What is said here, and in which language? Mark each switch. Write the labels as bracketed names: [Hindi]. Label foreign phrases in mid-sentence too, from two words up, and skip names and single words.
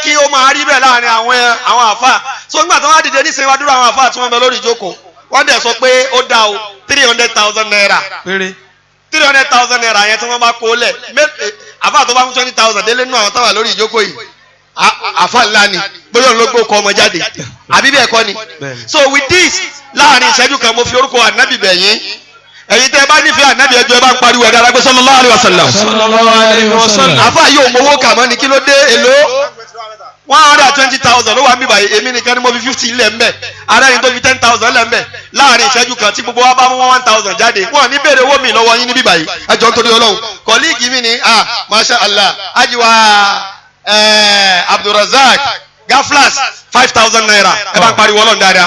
[Yoruba] kí ó máa rí bẹ́ẹ̀ láàrin àwọn àfà so nígbà tí wọ́n á dìde ní ìsinmi adúrà àwọn àfà tí wọ́n bẹ lórí ìjókòó wọ́n dẹ̀ sọ pé ó dá o 300,000 naira 300,000 naira yẹn tí wọ́n bá kó lẹ̀ àfà tó bá mú 20,000 délé nínú àwọn táwà lórí ìjókòó yìí àfà ńlá ni bóyá ló gbó kọ ọmọ jáde àbí bẹ́ẹ̀ kọ́ ni so [English] with this [Yoruba] láàrin ìṣẹ́jú kan mo fi orúkọ ànábì bẹ̀yìn ẹ̀yin tẹ́ bá nífẹ̀ẹ́ ànábì ẹjọ́ ẹ bá ń pariwo ẹ̀dá alágbé [Arabic] صلى الله عليه وسلم. صلى الله عليه وسلم. [Yoruba] àfà yóò mowó kà mọ́ ni kí ló dé èlò 120,000 ló wà mí báyìí èmi nìkan ni mo fi 50 lẹ̀ mbẹ̀ aráyìn tó fi 10,000 lẹ̀ mbẹ̀ láàrin ìṣẹ́jú kan tí gbogbo wa bá mú 1,000 jáde wọn ní béèrè owó mi lọ́wọ́ yín níbí báyìí ẹjọ́ nítorí Ọlọ́run kọ́líìgì mi ni [Arabic] ما شاء الله [Yoruba] ajiwa Abdulrazak Gaflas 5,000 naira ẹ bá ń pariwo Ọlọ́run dáadáa.